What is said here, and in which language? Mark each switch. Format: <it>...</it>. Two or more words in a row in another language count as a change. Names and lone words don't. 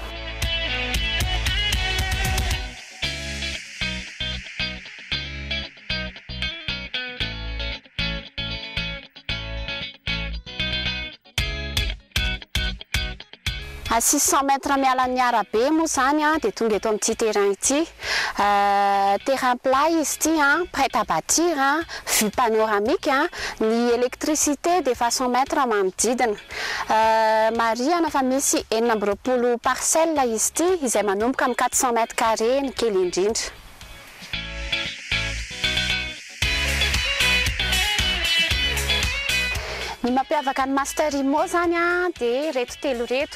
<fr>À 600 mètres</fr> <mg>miala ny arabe moa zany dia tonga eto amin'ity terrain ity.</mg> <fr>Terrain plat</fr> <mg>izy ity</mg> <fr>prêt à bâtir, vue panoramique,</fr> <mg>ny électricité de efa 100 mètres manodidina. Mariana fa misy 420 parcelles izy ity izay manomboka amin'ny 400</mg> <fr>mètres carrés</fr> <mg>ny kely indrindra. Ny mampiavaka ny Master Immo zany dia reto telo reto.</mg>